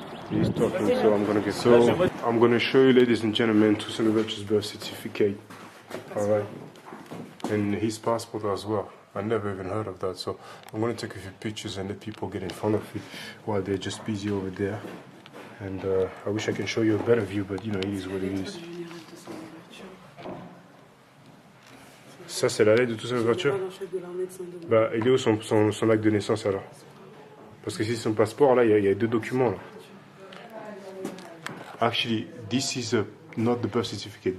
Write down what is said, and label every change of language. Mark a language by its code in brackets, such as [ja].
[en] He's talking, so I'm gonna get. So I'm gonna show you, ladies and gentlemen, Toussaint Louverture's birth certificate. All right, and his passport as well. I never even heard of that, so I'm gonna take a few pictures and let people get in front of it while they're just busy over there. And I wish I can show you a better view, but you know, it is what it is. [fr] Ça, c'est la lettre de Toussaint Louverture. Bah, il est où son acte de naissance alors? Parce que si son passeport, là, il y a deux documents là. [en] Actually, this is not the birth certificate.